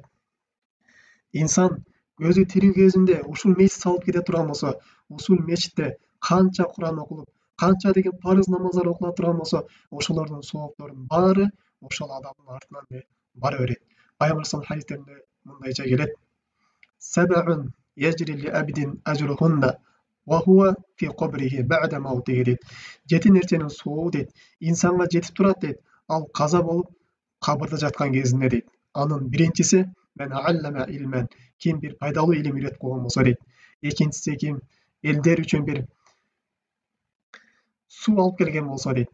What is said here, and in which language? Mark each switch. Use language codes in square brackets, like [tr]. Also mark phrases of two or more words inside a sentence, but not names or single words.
[ky] Инсан көзү тирүү кезинде ушул мечит салып кете турган болсо, ушул мечитте канча Куран окулуп, канча деген парыз намаздар окула турган болсо, ошолордун соопторунун баары ошол адамдын артынан бара берет. Пайгамбар хадистеринде мындайча келет: [ar] "سبع يجري لعبد أجرهن وهو في قبره بعد موته" дейт. [ky] Жети нерсенин сообу дейт, инсанга жетип турат дейт, ал каза болуп кабырда жаткан кезинде дейт. Анын биринчиси [ar] من علم علما, [ky] ким бир пайдалуу илим үйрөтүп койгон болсо дейт. Экинчиси ким элдер үчүн бир суу алып келген болсо дейт.